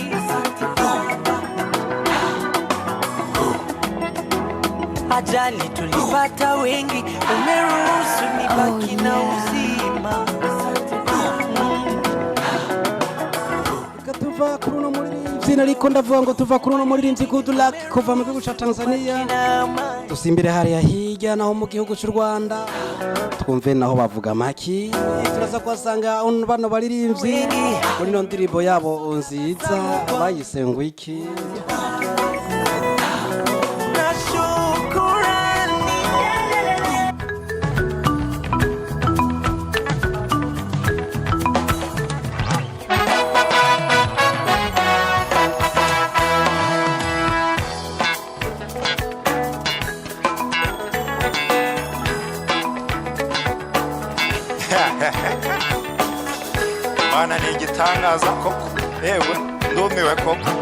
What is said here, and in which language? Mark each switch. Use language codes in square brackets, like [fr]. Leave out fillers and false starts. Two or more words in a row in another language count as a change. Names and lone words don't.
[sw] Ajali tulipata wengi, umeruhusu nibaki na uzima. [rn] Katuva kuruno muririmbyi nariko ndavuga ngo tuva kuruno muririmbyi Good Luck kuva mu gihugu ca Tanzania dusimbire hariya hirya naho mu gihugu cy'u Rwanda twumve naho bavuga maki. Turaza kwasanga bano baririmbyi muri no ndirimbo yabo nziza bayise ngo iki. Mana ni igitangaza koko, yewe ndumiwe koko.